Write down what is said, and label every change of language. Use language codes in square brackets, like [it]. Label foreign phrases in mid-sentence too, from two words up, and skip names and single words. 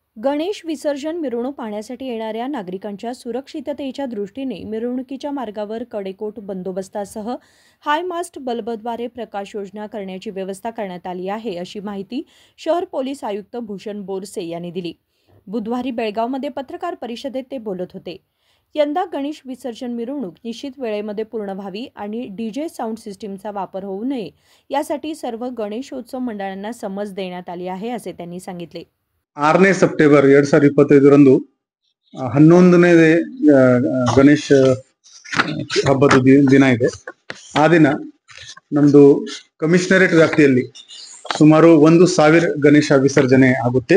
[mr] गणेश विसर्जन मिरवणूक पाहण्यासाठी येणाऱ्या नागरिकांच्या सुरक्षिततेच्या दृष्टीने मिरवणुकीच्या मार्गावर कडेकोट बंदोबस्तासह [en] high mast [mr] बल्बद्वारे प्रकाश योजना करण्याची व्यवस्था करण्यात आली आहे, अशी माहिती शहर पोलीस आयुक्त भूषण बोरसे यांनी दिली। बुधवारी बेळगावमध्ये पत्रकार परिषदेत ते बोलत होते। यंदा गणेश विसर्जन मिरवणूक निश्चित वेळेमध्ये पूर्ण व्हावी आणि [en] DJ sound systemचा [mr] वापर होऊ नये यासाठी सर्व गणेशोत्सव मंडळांना समज देण्यात आली आहे, असे त्यांनी सांगितले। [kn] 6ನೇ ಸೆಪ್ಟೆಂಬರ್ 2025ರಂದು 11ನೇ ಗಣೇಶ ಹಬ್ಬದ ದಿನ ಇದೆ। ಆ ದಿನ ನಮ್ದು ಕಮಿಷನರೇಟ್ ವ್ಯಾಪ್ತಿಯಲ್ಲಿ ಸುಮಾರು 1,000 ಗಣೇಶ ವಿಸರ್ಜನೆ ಆಗುತ್ತೆ।